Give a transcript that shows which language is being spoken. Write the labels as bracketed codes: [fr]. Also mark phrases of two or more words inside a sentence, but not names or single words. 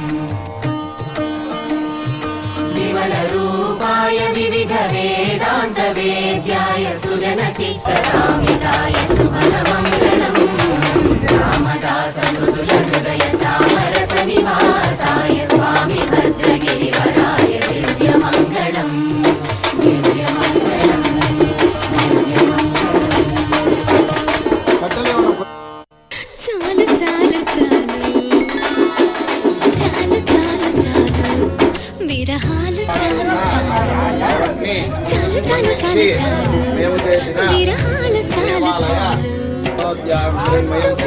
[sa] विमलरूपाय विविधवेदान्तवेद्याय सुजनचित्तकामिताय सुमनमङ्गलम् रामदासमृदुलहृदय तामरसनिवासाय स्वामी भद्रगिरिवराय दिव्यमङ्गलम् [te] చాలు చాలు చాలు చాలు చాలు చాలు విరహాలు చాలు చాలు చాలు చాలు చాలు విరహాలు చాలు చాలు